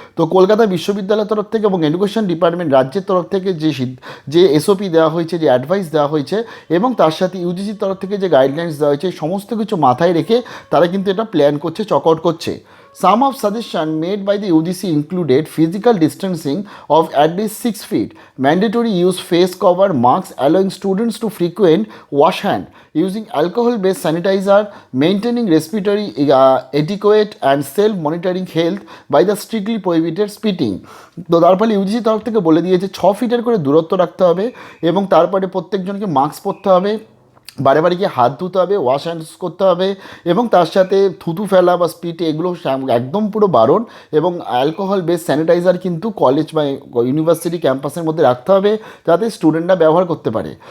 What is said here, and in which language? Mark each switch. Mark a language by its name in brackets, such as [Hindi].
[Bangla] তো কলকাতা বিশ্ববিদ্যালয়ের তরফ থেকে এবং এডুকেশন ডিপার্টমেন্ট রাজ্যের তরফ থেকে যে এসওপি দেওয়া হয়েছে, যে অ্যাডভাইস দেওয়া হয়েছে এবং তার সাথে ইউজিসির তরফ থেকে যে গাইডলাইন্স দেওয়া হয়েছে, সমস্ত কিছু মাথায় রেখে তারা কিন্তু এটা প্ল্যান করছে, চক আউট করছে। [English] Some of suggestions made by the UGC included physical distancing of at least 6 feet, mandatory use face cover, masks, allowing students to frequent wash hand, using alcohol-based sanitizer, maintaining respiratory etiquette and self-monitoring health by the strictly prohibited spitting. [Bangla] তো তার ফলে UGC তরফ থেকে বলে দিয়েছে 6 ফিটের করে দূরত্ব রাখতে হবে এবং তারপরে প্রত্যেকজনকে মাস্ক পরতে হবে বারে বারে গিয়ে হাত ধুতে হবে, ওয়াশ হ্যান্ডস করতে হবে, এবং তার সাথে থুতু ফেলা বা স্পিট এগুলো একদম পুরো বারণ। এবং অ্যালকোহল বেস স্যানিটাইজার কিন্তু কলেজ বা ইউনিভার্সিটি ক্যাম্পাসের মধ্যে রাখতে হবে, যাতে স্টুডেন্টরা ব্যবহার করতে পারে।